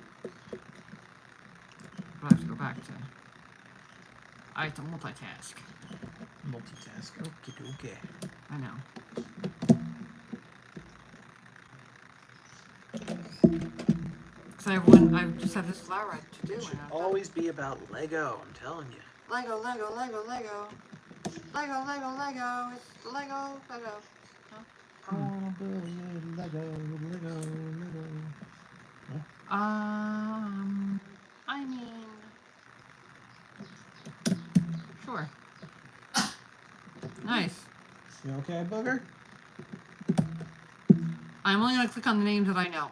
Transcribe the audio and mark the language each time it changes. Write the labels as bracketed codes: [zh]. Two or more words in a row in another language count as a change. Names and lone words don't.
[en] But I have to go back to. I have to multitask. Multitask. Okay. I know. So I just have this flower to do. It should and I've got- always be about Lego, I'm telling you. Lego, Lego, Lego, Lego. Lego, Lego, Lego. It's Lego, Lego. I wanna build a Lego. I mean, sure. Nice. You okay, Booger? I'm only gonna click on the names that I know.